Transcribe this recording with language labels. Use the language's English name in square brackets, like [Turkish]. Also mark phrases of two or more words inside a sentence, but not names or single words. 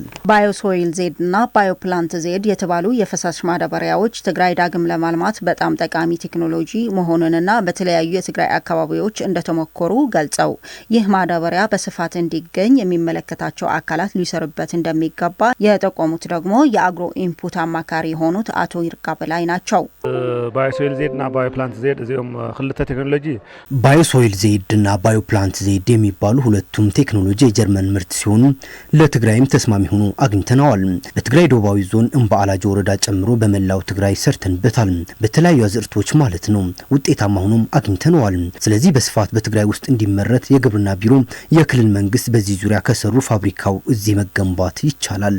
[Amharic] ባዮሶይል ዜድ እና ባዮፕላንት ዜድ የተባሉ የፈሳሽ ማዳበሪያዎች ትግራይ ዳግም ለማልማት በጣም ጠቃሚ ቴክኖሎጂ መሆኑንና በተለያዩ የትግራይ አካባቢዎች እንደተሞከሩ ገልጸው ይህ ማዳበሪያ በስፋት እንዲገኝ የሚመለከታቸው አካላት ሊሰሩበት እንደሚገባ የጠቆሙት ደግሞ የአግሮ ኢንፑት አማካሪ የሆኑት አቶ ይርጋ በላይ ናቸው። [Tigrinya] ባዮሶይል ዜድ እና ባዮፕላንት ዜድ እዚኦም ክልተ ቴክኖሎጂ [Amharic] ባዮሶይል ዜድ እና ባዮፕላንት ዜድ የሚባሉ ሁለቱም ቴክኖሎጂ የጀርመን ምርት ሲሆኑ ለትግራይም ተስማሚ ሆኖ አግኝተናል። በትግራይ ደቡባዊ ዞን እምባአላጅ ወረዳ ጨምሮ በመላው ትግራይ ሰርተንበታል። በተለያዩ አዝርቶች ማለት ነው። ውጤታማ ሆኖም አግኝተናል። ስለዚህ በስፋት በትግራይ ውስጥ እንዲመረት የግብርና ቢሮ የክልል መንግስት በዚህ ዙሪያ ከሰሩ ፋብሪካው እዚህ መገንባት ይቻላል።